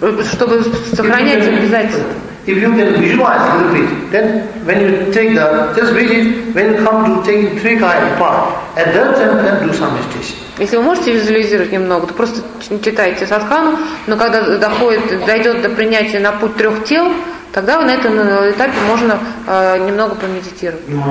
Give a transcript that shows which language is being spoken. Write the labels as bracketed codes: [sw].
[ru] Чтобы сохранять обязательства. [en] If you can visualize a little bit, then when you take the, just read it, when you come to take the trikaya part, at that time, then do some meditation. [ru] Если вы можете визуализировать немного, то просто читайте садхану, но когда дойдет до принятия на путь трех тел, тогда на этом этапе можно немного помедитировать.